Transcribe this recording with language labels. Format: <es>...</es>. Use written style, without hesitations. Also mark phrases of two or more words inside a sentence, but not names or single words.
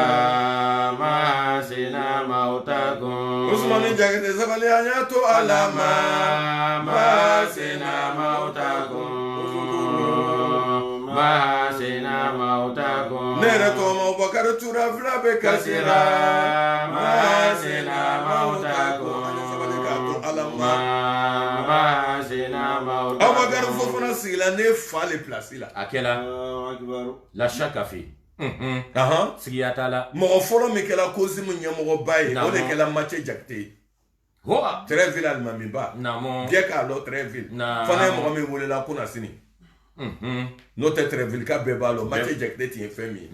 <ar>محاسن موتاكم</ar> <bm>Usmanu Jakite sabali janya to ala ma</bm> <ar>محاسن موتاكم محاسن موتاكم</ar> <bm>ne yɛrɛ tɔgɔma Abubakar Tura fila bɛ kasira</bm> <ar>محاسن موتاكم محاسن موتاكم</ar> <bm>Abubakar Fofana sigila ne fa</bm> <fr>le place</fr> <bm>la a kɛla la shaka fi sigiya t'a la mɔgɔ fɔlɔ min kɛla Kozimu ɲɛmɔgɔba ye o de kɛla Mathieu Jakite ye Trèfville alimamiba bien k'a dɔn Trèfville fana ye mɔgɔ min welela Kunasini n'o tɛ Trèfville ka bɛɛ b'a dɔn Mathieu Jakite tun ye fɛn min ye</bm>